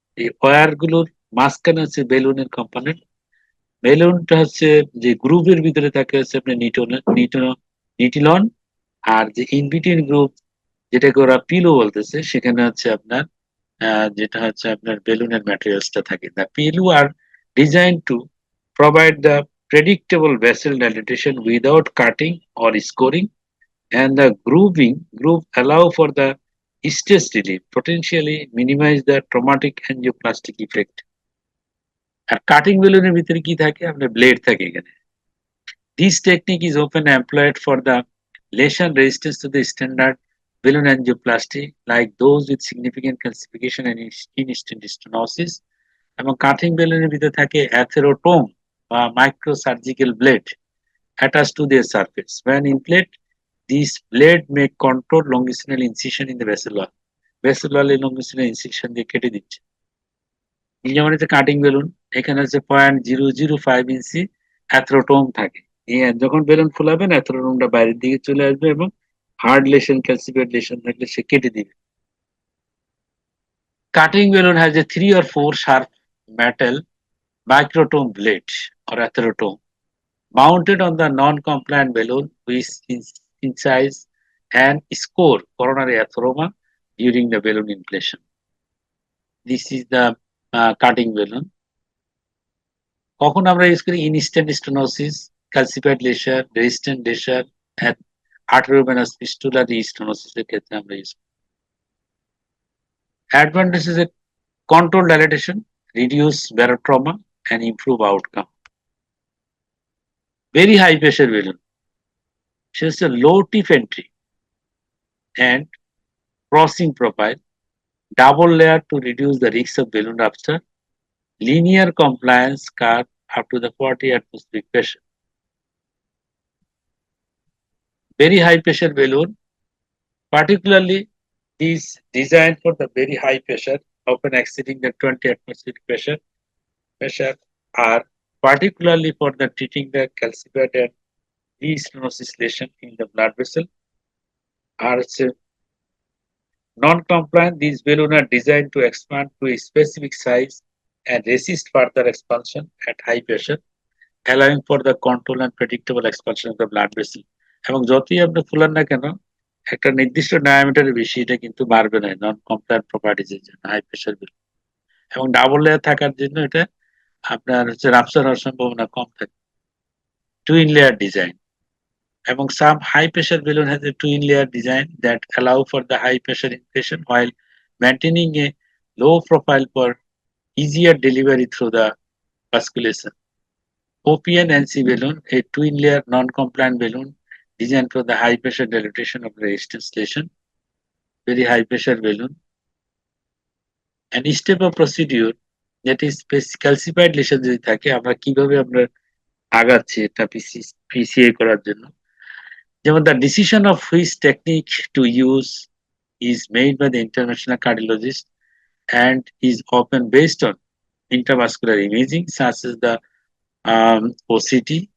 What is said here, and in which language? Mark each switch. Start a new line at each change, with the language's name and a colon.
Bangla: এই ওয়্যার গুলোর মাঝখানে হচ্ছে বেলুনের কম্পোনেন্ট। বেলুনটা হচ্ছে যে গ্রুভের ভিতরে থাকে হচ্ছে আপনার নিটিলন, আর যে ইনবিটুইন গ্রুপ যেটাকে ওরা পিলো বলতেছে, সেখানে হচ্ছে আপনার যেটা হচ্ছে আপনার বেলুনের ম্যাটেরিয়ালসটা থাকে।
English: The pillow are design to provide the predictable vessel dilatation without cutting or scoring, and the groove allow for the stress relief, potentially minimize the traumatic angioplastic effect.
Bangla: আর cutting বেলুনের ভিতরে কি থাকে, আপনার ব্লেড থাকে এখানে।
English: This technique is often employed for the lesion resistance to the standard balloon angioplasty, like those with significant calcification and in-stent stenosis.
Bangla: এবং cutting বেলুনের ভিতরে থাকে অ্যাথেরোটোম বা micro surgical blade
English: attached to their surface. When inflate, these blade make contour longitudinal incision in the vessel wall.
Bangla: Vessel wall A longitudinal incision দিয়ে কেটে দিচ্ছে। যেমন হচ্ছে কাটিং বেলুন, এখানে হচ্ছে 0.005 ইঞ্চি অ্যাথ্রোটোম থাকে। যখন বেলুন ফুলাবেন অ্যাথ্রোটোমটা বাইরের দিকে চলে আসবে এবং হার্ড লেশন, ক্যালসিফাইড লেশন থাকলে সে কেটে দিবে।
English: Cutting balloon has a 3 or 4 sharp metal microtome blade or atherotome mounted on the non-compliant balloon, which incise and score coronary atheroma during the balloon inflation. This is the cutting balloon.
Bangla: কখন আমরা use করি, instant stenosis, calcified lesson, resistant lesson, arteriovenous fistula স্টেনোসিসের ক্ষেত্রে আমরা use করি।
English: Advantage is a control dilatation, reduce barotrauma, and improve outcome. Very high pressure balloon. She has a low tip entry and crossing profile, double layer to reduce the risk of balloon rupture, linear compliance curve up to the 40 atmospheric pressure. Very high pressure balloon, particularly is designed for the very high pressure, often exceeding the 20 atmospheric pressure are particularly for the treating the calcified and restenosis lesion in the blood vessel. Are non-compliant, these balloons are designed to expand to a specific size and resist further expansion at high pressure, allowing for the control and predictable expansion of the blood vessel.
Bangla: এবং যতই আপনি ফুলান না কেন, একটা নির্দিষ্ট ডায়ামিটারের বেশি এটা কিন্তু বাড়বে না নন কমপ্লায়েন্ট প্রপার্টিজের জন্য হাই প্রেসার বেলুন। এবং ডাবল লেয়ার থাকার জন্য এটা আপনার হচ্ছে রাপচার হওয়ার সম্ভাবনা কম থাকে।
English: Twin layer design, এবং some high pressure balloon has a twin layer design that allow for the high pressure inflation while maintaining a low profile for easier delivery through the vasculation. OPN NC balloon, a twin layer non-compliant balloon designed for the high pressure dilatation of the resistance lesion. Very high pressure balloon. And step of procedure, that is calcified lesion
Bangla: যদি থাকে আমরা কিভাবে আমরা আগাচ্ছি এটা PCA করার জন্য।
English: যেমন the decision of which technique to use is made by the international cardiologist and is often based on intravascular imaging such as the OCT,